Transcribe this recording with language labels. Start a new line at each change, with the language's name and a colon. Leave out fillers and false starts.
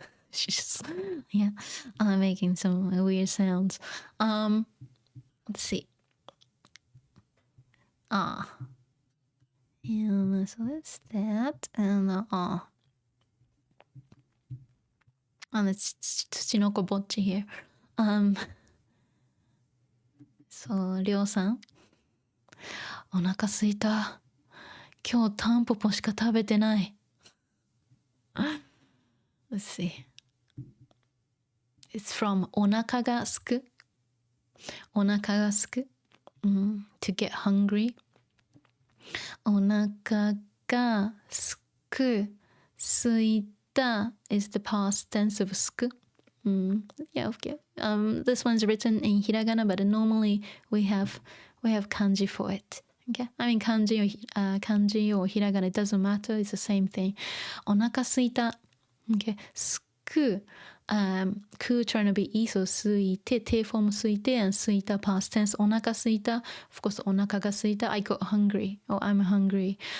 English: She's just making some weird sounds. Let's see. And so that's that. And it's Tsuchinoko Bocchi here.
Japanese: So りょうさんお腹すいた今日タンポポしか食べてない
English: Let's see It's from
Japanese: お腹がすくお腹がすく、
English: to get hungry
Japanese: お腹がすくすいた
English: is the past tense of
Japanese: すく
English: Yeah, okay. This one's written in hiragana, but normally we have kanji for it. Okay, I mean kanji or hiragana, it doesn't matter. It's the same thing. お腹すいた Okay, すくく trying to be e, so すいて te form すいて and すいた past tense お腹すいた of course
Japanese: お腹がすいた
English: I got hungry or I'm hungry.